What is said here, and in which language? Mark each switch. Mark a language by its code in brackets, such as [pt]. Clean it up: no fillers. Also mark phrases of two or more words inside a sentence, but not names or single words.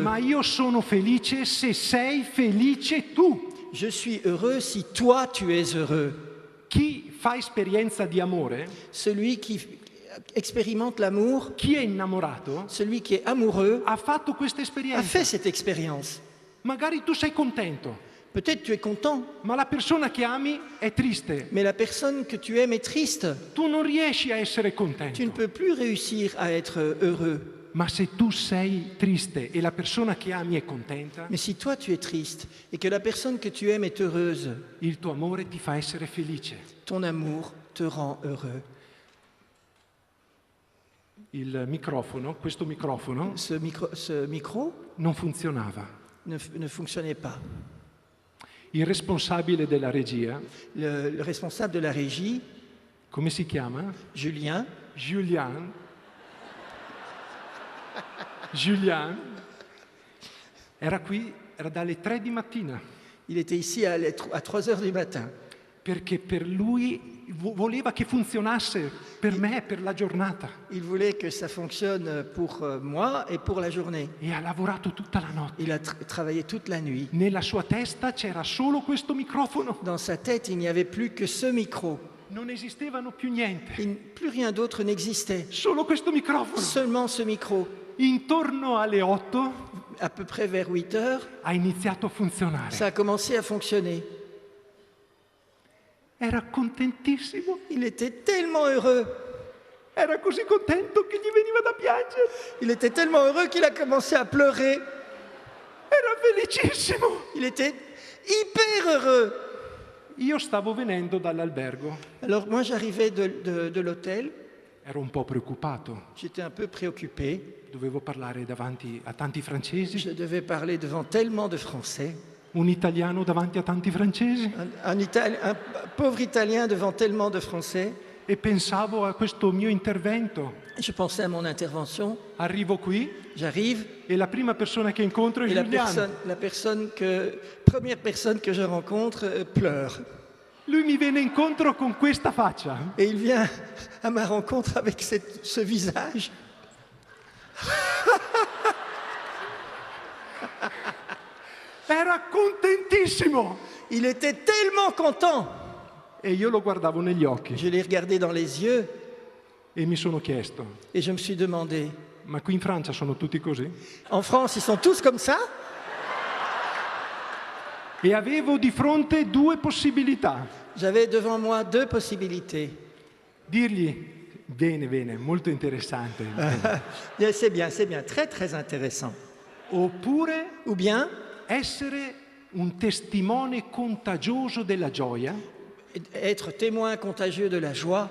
[it] ma io sono felice se sei felice tu. [fr] Je suis heureux si toi, tu es heureux. [it] Chi fa esperienza di amore, [fr] Celui qui expérimente l'amour, [it] chi è innamorato, [fr] celui qui est amoureux, [it] ha fatto questa a esperienza. [fr] fait cette expérience. [it] Magari tu sei contento, [fr] Peut-être tu es content, [it] ma la persona che ami è triste. [fr] mais la personne que tu aimes est triste. [it] Tu non riesci a essere [fr] Tu ne [it] contento. [fr] peux plus réussir à être heureux. [it] Ma se tu sei triste e la persona che ami è contenta, [fr] Mais si toi tu es triste et que la personne que tu aimes est heureuse, [it] il tuo amore ti fa essere felice. [fr] ton amour te rend heureux. [it] Il microfono, questo microfono, [fr] Ce micro [it] non funzionava. [fr] ne fonctionnait pas. [it] Il responsabile della regia, [fr] Le responsable de la régie, [it] come si chiama? Julien, Julien, era qui, era dalle 3 di mattina, [fr] il était ici à 3 heures du matin. [it] perché per lui voleva che funzionasse per me, per la giornata. [fr] Il voulait que ça fonctionne pour moi et pour la journée. [it] E ha lavorato tutta la notte. [fr] Il a travaillé toute la nuit. [it] Nella sua testa c'era solo questo microfono. [fr] Dans sa tête, il n'y avait plus que ce micro. [it] Non esistevano più niente. [fr] Plus rien d'autre n'existait. [it] Solo questo microfono. [fr] Seulement ce micro. [it] Intorno alle 8 [fr] À peu près vers 8 heures, [it] ha iniziato a funzionare. [fr] ça a commencé à fonctionner. [it] Era contentissimo. [fr] Il était tellement heureux. [it] Era così contento che gli veniva da piangere. [fr] Il était tellement heureux qu'il a commencé à pleurer. [it] E Era felicissimo. [fr] Il était hyper heureux. [it] Io stavo venendo dall'albergo, [fr] Alors moi j'arrivais de l'hôtel, [it] ero un po' preoccupato, [fr] j'étais un peu préoccupé. [it] dovevo parlare davanti a tanti francesi, [fr] Je devais parler devant tellement de Français. [it] un italiano davanti a tanti francesi, [fr] Un pauvre Italien devant tellement de Français. [it] e pensavo a questo mio intervento. [fr] Je pensais à mon intervention. [it] Arrivo qui [fr] J'arrive [it] e la prima persona che incontro è [fr] et la [it] Giuliano. [fr] première personne que je rencontre pleure. [it] Lui mi viene incontro con questa faccia. [fr] Et il vient à ma rencontre avec ce visage. [it] Era contentissimo [fr] Il était tellement content. [it] e io lo guardavo negli occhi [fr] Je l'ai regardé dans les yeux [it] e mi sono chiesto, [fr] et je me suis demandé, [it] ma qui in Francia sono tutti così? [fr] en France, ils sont tous comme ça? [it] E avevo di fronte due possibilità. [fr] J'avais devant moi deux possibilités. [it] Dirgli, bene, molto interessante, [fr] Bien, c'est bien, très très intéressant. [it] oppure [fr] Ou bien [it] essere un testimone contagioso della gioia [fr] être témoin contagieux de la joie